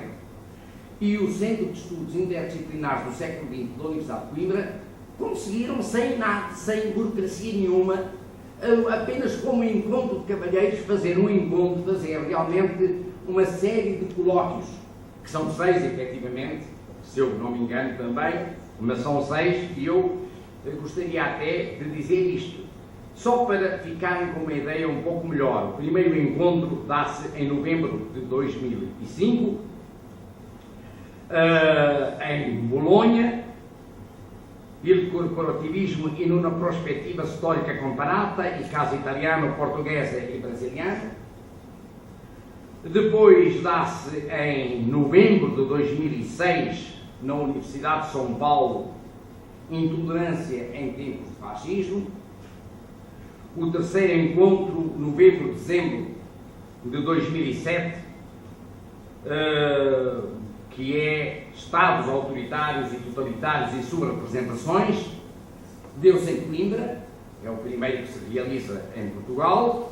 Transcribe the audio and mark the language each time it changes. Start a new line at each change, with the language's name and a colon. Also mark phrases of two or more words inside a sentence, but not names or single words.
Portuguese: E o Centro de Estudos Interdisciplinares do século XX da Universidade de Coimbra conseguiram, sem nada, sem burocracia nenhuma, apenas como encontro de cavalheiros, fazer realmente uma série de colóquios, que são 6 efetivamente, se eu não me engano também, mas são 6, e eu gostaria até de dizer isto, só para ficarem com uma ideia um pouco melhor. O primeiro encontro dá-se em novembro de 2005, em Bolonha,
Italian: il corporativismo in una prospettiva storica comparata, il caso italiano, portuguese e brasiliano.
Portuguese: Depois dá-se em novembro de 2006, na Universidade de São Paulo, Intolerância em tempos de fascismo. O terceiro encontro, novembro-dezembro de 2007, que é Estados autoritários e totalitários e suas representações, deu-se em Coimbra, é o primeiro que se realiza em Portugal.